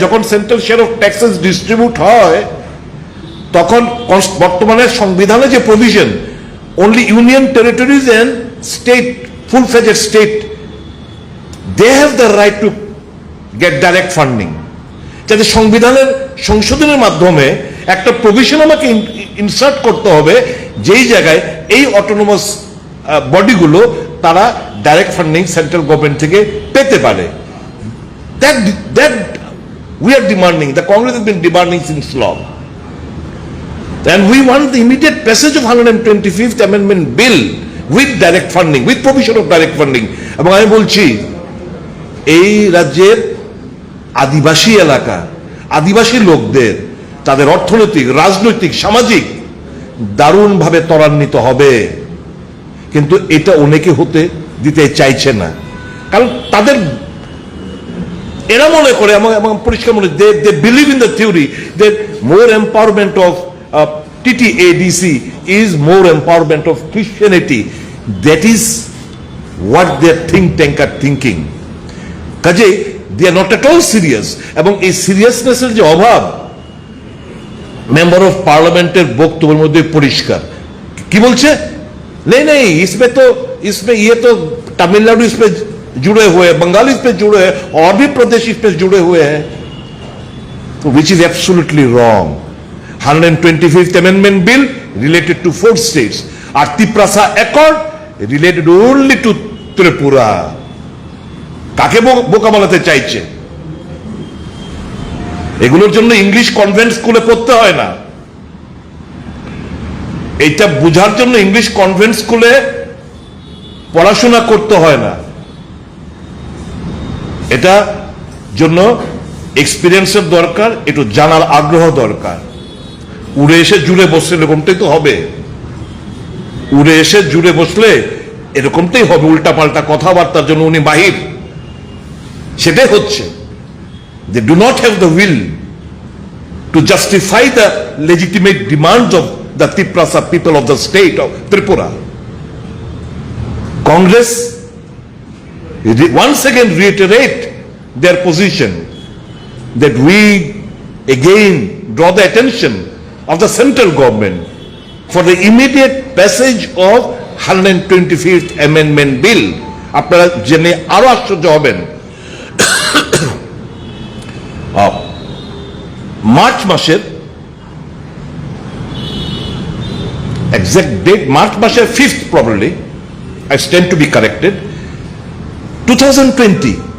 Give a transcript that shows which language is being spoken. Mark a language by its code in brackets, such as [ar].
[en] যখন central share of taxes distribute [bn] হয় তখন বর্তমানে সংবিধানে যে [en] Provision, only union territories and state, full fledged state, they have the right to get direct funding. [bn] যাতে সংবিধানের সংশোধনের মাধ্যমে একটা প্রভিশন আমাকে ইনসার্ট করতে হবে যেই জায়গায় এই অটোনোমাস বডিগুলো তারা ডাইরেক্ট ফান্ডিং সেন্ট্রাল গভর্নমেন্ট থেকে পেতে পারে। [en] That we are demanding, the Congress has been demanding since long. And we want the immediate passage of 125th Amendment Bill with direct funding, with provision of direct funding. [bn] এবং আমি বলছি এই রাজ্যের আদিবাসী এলাকা, আদিবাসী লোকদের তাদের অর্থনৈতিক, রাজনৈতিক, সামাজিক দারুণভাবে ত্বরান্বিত হবে, কিন্তু এটা অনেকে হতে দিতে চাইছে না। কারণ তাদের এরা মনে করে, এবং পরিষ্কার মনে, [en] They believe in the theory that more empowerment of TTADC is more empowerment of Christianity. That is what their think tank are thinking. [bn] কাজে [en] they are not at all serious, [bn] এবং এই সিরিয়াসনেসের যে অভাব মেম্বার অফ পার্লামেন্টের বক্তব্যের মধ্যে পরিষ্কার। কি বলছে? [hi] नहीं नहीं, इसमें ये तो तमिलनाडु इसमें जुड़े हुए हैं, बंगाल इसमें जुड़े हैं, और भी प्रदेश इसमें जुड़े हुए हैं, [en] which is absolutely wrong. 125th Amendment Bill related to 4 states, আর ত্রিপ্রাসা accord related only to Tripura. [bn] কাকে বোকা বানাতে চাইছে? এগুলোর জন্য ইংলিশ কনভেন্ট স্কুলে পড়তে হয় না, এটা বোঝার জন্য ইংলিশ কনভেন্ট স্কুলে পড়াশোনা করতে হয় না, এটা জন্য এক্সপিরিয়েন্সের দরকার, একটু জানার আগ্রহ দরকার। উড়ে এসে জুড়ে বসলে এরকমটাই তো হবে, উড়ে এসে জুড়ে বসলে এরকমটাই হবে, উল্টাপাল্টা কথাবার্তার জন্য উনি বাহির। সেটাই হচ্ছে, [en] they do not have the will to justify the legitimate demands of the Tiprasa people of the state of Tripura. Congress once again reiterate their position that we again draw the attention of the central government for the immediate passage of 125th Amendment Bill. [bn] আপনারা জেনে আরো আশ্চর্য হবেন, [en] March মাসের exact date, March মাসের 5th probably, I stand to be corrected, 2020